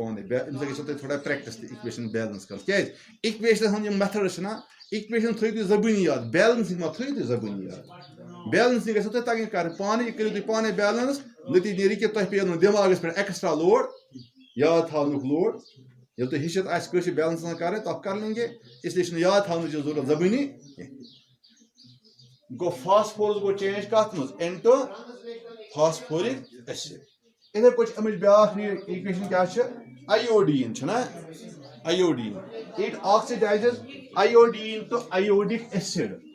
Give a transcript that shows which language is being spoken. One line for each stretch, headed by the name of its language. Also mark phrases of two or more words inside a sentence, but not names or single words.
Kashmiri: پانے امہِ سۭتۍ گژھِو تۄہہِ تھوڑا پریکٹس تہِ اِکویشن بیلنس کرٕنۍ کیٛازِ اِکویشنن ہُنٛد یِم میتھڈ چھِنا اِکویشن تھٲیِو تُہۍ زبٲنی یاد بیلنسنگ ما تھٲیِو تُہۍ زبٲنی یاد بیلنسنگ گژھِو تۄہہِ تگٕنۍ کرٕنۍ پانے یہِ کٔرِو تُہۍ پانے بیلنس نتیجہِ نیرِ کہِ تۄہہِ پیٚیو نہٕ دٮ۪ماغس پٮ۪ٹھ ایکسٹرا لوڈ یاد تھاونُک لوڈ ییٚلہِ تۄہہِ ہیٚچھِتھ آسہِ کٲشِر بیلنس کرٕنۍ
Urdu: تو کر لیں گے
Kashmiri: اس لیے چھُنہٕ یاد تھاونٕچ ضروٗرت زبٲنی گوٚو فاسفورس گوٚو چینج کتھ منٛز انٹو
English: phosphoric acid
Kashmiri: اِتھے پٲٹھۍ چھِ امِچ بیاکھ اِکویشن کیٛاہ چھِ آیوڈیٖن چھُنہ آیوڈیٖن
English: it oxidizes iodine to iodic acid